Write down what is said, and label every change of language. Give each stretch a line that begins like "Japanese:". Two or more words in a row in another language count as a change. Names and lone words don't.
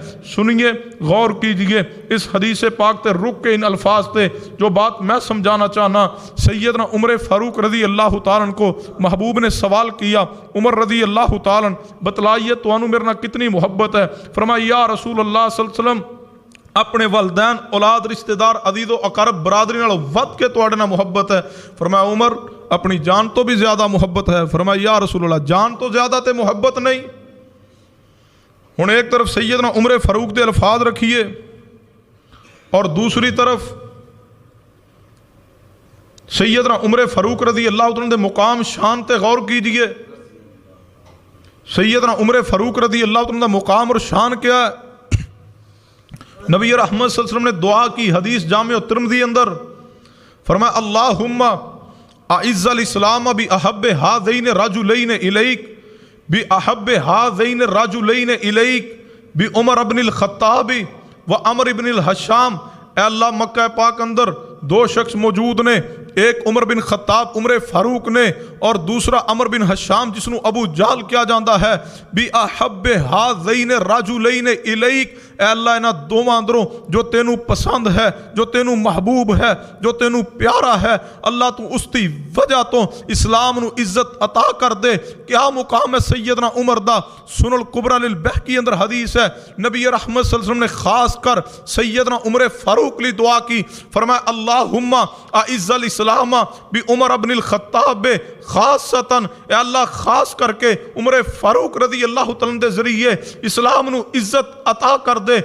Urdu: سنیے، غور کیجئے اس حدیث پاک تے رک کے ان الفاظ تے جو بات میں سمجھانا چاہنا۔ سیدنا عمر فاروق
Arabic: رضی اللہ تعالیٰ
Urdu: کو محبوب نے سوال کیا، عمر
Arabic: رضی اللہ تعالیٰ
Urdu: بتلائیے تو انہوں میرے نہ کتنی محبت ہے؟
Punjabi: فرمایا
Arabic: یا رسول اللہ صلی اللہ علیہ وسلم،
Punjabi: اپنے والدین، اولاد، رشتہ دار، عزیز و اقارب برادری نال ود کے تواڈے نال محبت ہے۔
Urdu: فرمایا عمر، اپنی جان تو بھی زیادہ محبت ہے۔
Punjabi: فرمایا
Arabic: یا رسول اللہ،
Punjabi: جان تو زیادہ تے محبت نہیں۔ ہن ایک طرف سیدنا عمر فاروق دے الفاظ رکھیے اور دوسری طرف سیدنا عمر فاروق
Arabic: رضی اللہ عنہ
Punjabi: دے مقام شان تے غور کیجئے۔ سیدنا عمر فاروق
Arabic: رضی اللہ عنہ
Punjabi: دا مقام اور شان کیا ہے؟
Urdu: نبی رحمت
Arabic: صلی اللہ علیہ وسلم
Urdu: نے دعا کی، حدیث جامع ترمذی اندر فرمایا
Arabic: اللہم اعز الاسلام باحب ہذین الرجلین الیک بی احب ہذین الرجلین الیک بی عمر ابن الخطاب و عمر ابن الحشام،
Punjabi: اے اللہ مکہ پاک اندر دو شخص موجود نے، ایک عمر بن خطاب عمر فاروق نے، اور دوسرا عمر بن حشام جس نو ابو جہل کیا جاندا ہے،
Arabic: بی احب ہذین الرجلین الیک،
Punjabi: اے اللہ انہاں دوواں اندروں جو تینوں پسند ہے، جو تینوں محبوب ہے، جو تینوں پیارا ہے، اللہ تو اس دی وجہ تو اسلام نو عزت عطا کر دے۔ کیا مقام ہے سیدنا عمر دا؟ سنن الکبریٰ للبہقی اندر حدیث ہے، نبی رحمت
Arabic: صلی اللہ علیہ وسلم
Punjabi: نے خاص کر سیدنا عمر فاروق لی دعا کی، فرمایا
Arabic: اللہم اعز الاسلام بی عمر ابن الخطاب خاصتاً،
Punjabi: اے اللہ خاص کر کے عمر فاروق
Arabic: رضی اللہ تعالیٰ
Punjabi: دے ذریعے اسلام نو عزت عطا کر دے۔